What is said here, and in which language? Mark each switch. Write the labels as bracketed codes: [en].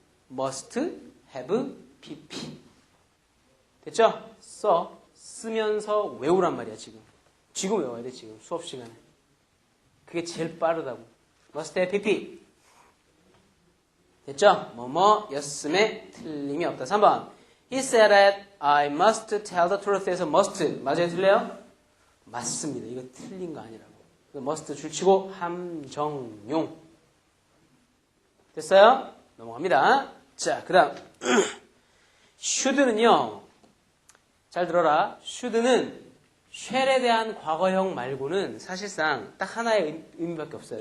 [en] must have pp. [ko] 됐죠? 쓰면서 외우란 말이야 지금. 지금 외워야 돼 지금 수업 시간에. 그게 제일 빠르다고. [en] must have pp. [ko] 됐죠? 뭐뭐였음에 틀림이 없다. 3번. [en] He said that I must tell the truth에서 must. [ko] 맞아요? 틀려요? 맞습니다. 이거 틀린 거 아니라고. must 줄치고 함정용. 됐어요? 넘어갑니다. 자, 그 다음. should는요. 잘 들어라. should는 shall에 대한 과거형 말고는 사실상 딱 하나의 의미밖에 없어요.